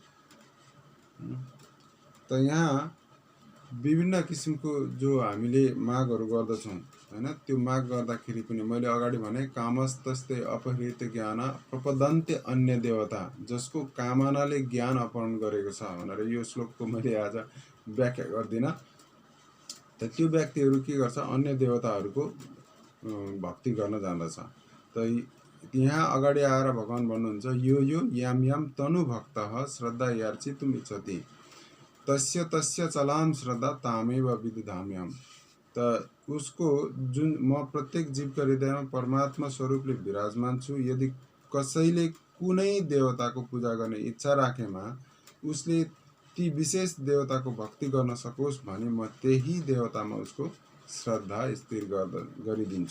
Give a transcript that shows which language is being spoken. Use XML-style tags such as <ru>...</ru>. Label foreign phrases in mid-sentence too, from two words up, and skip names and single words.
<ne>त यहाँ विभिन्न किसिमको जो हामीले मागहरू गर्दछौँ हैन, त्यो माग गर्दाखेरि पनि मैले अगाडि भने</ne> <sa>कामस्तस्ते अपहृत ज्ञान प्रपदन्ते अन्य देवता,</sa> <ne>जसको कामनाले ज्ञान अपहरण गरेको छ भनेर यो श्लोकको मैले आज व्याख्या गर्दिन। त त्यो व्यक्तिहरू के गर्छ, अन्य देवताहरूको भक्ति गर्न जान्दछ। त यहाँ अगाडि आएर भगवान भन्नुहुन्छ,</ne> <sa>यो याम याम तनु भक्तः श्रद्धा यार्चितुम इच्छति तस्य तस्य चलाम श्रद्धा तामेव विदधाम्यहम्।</sa> <ne>त उसको जुन म प्रत्येक जीवका हृदयमा परमात्मा स्वरूपले विराजमान छु, यदि कसैले कुनै देवताको पूजा गर्ने इच्छा राखेमा उसले ती विशेष देवताको भक्ति गर्न सकोस् भने म त्यही देवतामा उसको श्रद्धा स्थिर गरिदिन्छु।</ne>